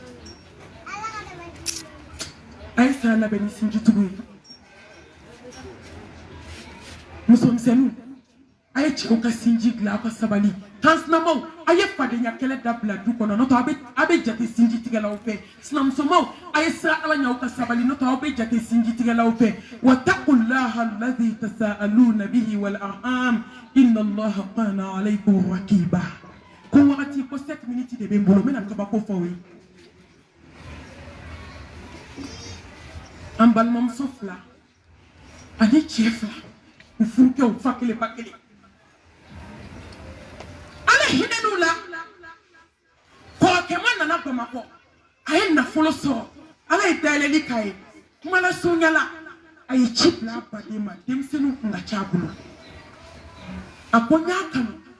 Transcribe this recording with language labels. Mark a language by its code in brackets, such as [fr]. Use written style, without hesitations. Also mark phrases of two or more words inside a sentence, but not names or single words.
[bm] a ye saya labɛn ni sinjitugu ye musomisɛnninw a ye cɛw ka sinji dilan aw ka sabali kansinamaw a ye fadenya kɛlɛ dabila du kɔnɔ n'o tɛ a bɛ jate sinji tigɛlaw fɛ sinamusomaw a ye siran ala ɲɛ aw ka sabali n'o tɛ aw bɛ jate sinji tigɛlaw fɛ [ar] واتقوا الله الذي تساءلون به والأرحام إن الله كان عليكم رقيبا [bm] ko wagati ko 7 minutes de bɛ n bolo n bɛna kabako fɔ aw ye an balimamuso 2 ani cɛ 2 u furukɛ u fa kelen ba kelen ala hinɛ n'u la kɔrɔkɛma nana Bamakɔ a ye nafolo sɔrɔ ala ye dayɛlɛli k'a ye kumala surunyala a ye ci bila a baden ma denmisɛnninw kun ka ca a bolo a ko n y'a kanu